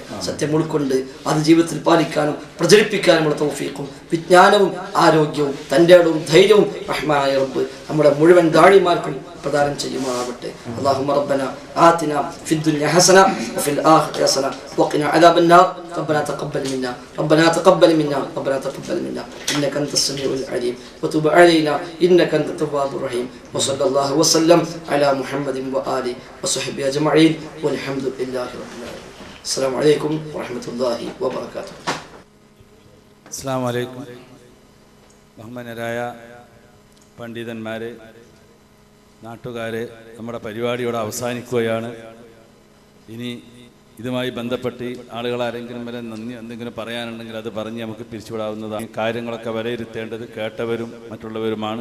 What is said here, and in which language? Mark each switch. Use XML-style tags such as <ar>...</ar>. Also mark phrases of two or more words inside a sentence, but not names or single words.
<ml>സത്യം ഉൾക്കൊണ്ട് അത് ജീവിതത്തിൽ പാലിക്കാനും പ്രചരിപ്പിക്കാനുമുള്ള തൗഫീഖും വിജ്ഞാനവും ആരോഗ്യവും തൻ്റെ ഇടവും ധൈര്യവും റഹ്മാനായ റബ്ബ് നമ്മുടെ മുഴുവൻ ദാഴിമാർക്കും പ്രദാനം ചെയ്യുമാറാവട്ടെ.</ml> <ar>اللهم ربنا آتنا في الدنيا حسنة وفي الآخرة حسنة وقنا عذاب النار. ربنا تقبل منا ربنا تقبل منا ربنا تقبل منا إنك أنت السميع العليم وتب علينا إنك أنت التواب الرحيم وصلى الله وسلم على محمد وآله وصحبه أجمعين والحمد لله رب العالمين. السلام عليكم ورحمة الله وبركاته. السلام عليكم.</ar> <ml>ബഹുമാന്യരായ പണ്ഡിതന്മാരെ, നാട്ടുകാരെ, നമ്മുടെ പരിപാടിയോടെ അവസാനിക്കുകയാണ്. ഇനി ഇതുമായി ബന്ധപ്പെട്ട് ആളുകൾ ആരെങ്കിലും വരെ നന്ദി എന്തെങ്കിലും പറയാനുണ്ടെങ്കിൽ അത് പറഞ്ഞ് നമുക്ക് പിരിച്ചുവിടാവുന്നതാണ്. കാര്യങ്ങളൊക്കെ വിലയിരുത്തേണ്ടത് കേട്ടവരും മറ്റുള്ളവരുമാണ്.</ml>